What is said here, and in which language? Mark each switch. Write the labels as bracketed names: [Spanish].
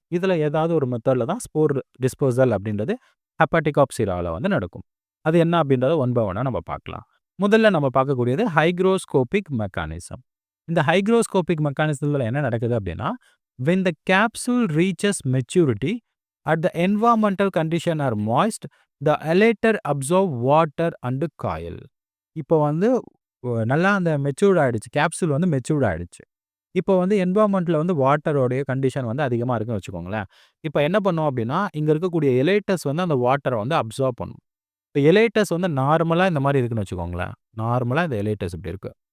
[Tamil] இதுல ஏதாவது ஒரு மெத்தட்ல தான் ஸ்போர் டிஸ்போசல் அப்படின்றது ஹெப்படிகாப்சிரால வந்து நடக்கும். அது என்ன அப்படின்றத ஒன் பை ஒன்னா நம்ம பார்க்கலாம். முதல்ல நம்ம பார்க்கக்கூடியது ஹைக்ரோஸ்கோபிக் மெக்கானிசம். இந்த ஹைக்ரோஸ்கோபிக் மெக்கானிசத்துல என்ன நடக்குது அப்படின்னா, [English] when the capsule reaches maturity, At the environmental condition are moist, the elater absorb water and coil. [Tamil] இப்போ வந்து நல்லா அந்த மெச்சூர்ட் ஆயிடுச்சு. கேப்சூல் வந்து மெச்சூர்ட் ஆயிடுச்சு. இப்போ வந்து என்வைரன்மென்ட்ல வந்து வாட்டரோடைய கண்டிஷன் வந்து அதிகமா இருக்குன்னு வச்சுக்கோங்களேன். இப்போ என்ன பண்ணும் அப்டின்னா, இங்க இருக்கக்கூடிய எலேட்டஸ் வந்து அந்த வாட்டர வந்து அப்சார்ப் பண்ணும். இப்ப எலேட்டஸ் வந்து நார்மலா இந்த மாரி இருக்குன்னு வச்சுக்கோங்களேன். நார்மலா இந்த எலேட்டஸ் இப்டி இருக்கு.